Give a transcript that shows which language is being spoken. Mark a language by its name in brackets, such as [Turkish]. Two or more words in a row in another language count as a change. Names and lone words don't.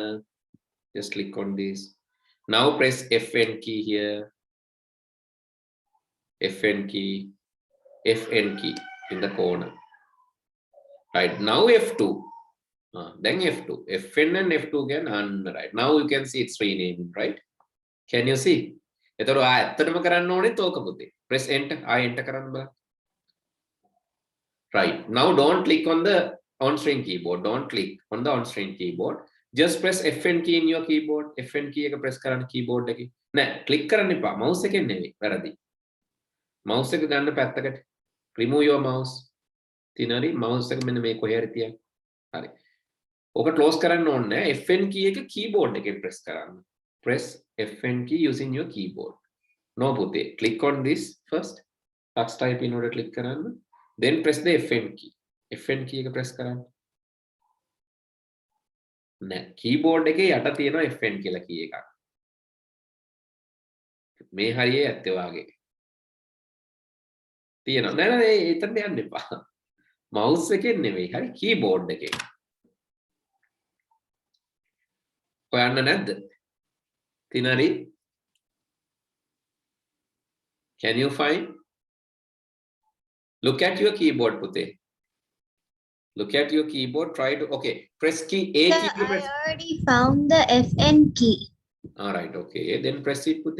[English] Just click on this. Now press Fn key here. Fn key. Fn key in the corner. Right. Now F2. Then F2. Fn and F2 again. And right. Now you can see it's renaming, right? Can you see? [Sinhala] එතකොට ඇත්තටම කරන්න ඕනෙත් ඕක පුතේ. [English] Press enter. enter [Sinhala] කරන්න බලන්න. [English] Right. Now don't click on the on-screen keyboard. Don't click on the on-screen keyboard. Just press Fn key in your keyboard. Fn key [Sinhala] එක press කරන්න keyboard එකේ. නෑ click කරන්න එපා. mouse එකෙන් නෙවෙයි. වැරදි. mouse එක ගන්න පැත්තකට. [English] remove your mouse. [Sinhala] තියනරි mouse එක මෙන්න මේ කොහේ හරි තියන්න. හරි. ඕක close කරන්න ඕනේ නෑ. [English] Fn key [Sinhala] එක keyboard එකෙන් press කරන්න. [English] Press Fn key using your keyboard. No පුතේ. Click on this first. Tux typing [Sinhala] උඩ click කරන්න. [English] Then press the Fn key. [Sinhala] Fn key එක press කරන්න. නෑ keyboard එකේ යට තියෙනවා Fn කියලා key එකක්. මේ හරියේ ඇත්තේ වාගේ. තියෙනවා. නෑ එතනට යන්න එපා. mouse එකෙන් නෙවෙයි. හරි keyboard එකේ. හොයන්න නැද්ද? තිනරි? [English] Can you find? Look at your keyboard, Pute. Look at your keyboard. Try to, okay. Press key A Sir, key. I already found the Fn key. All right, okay. Then press it, Pute.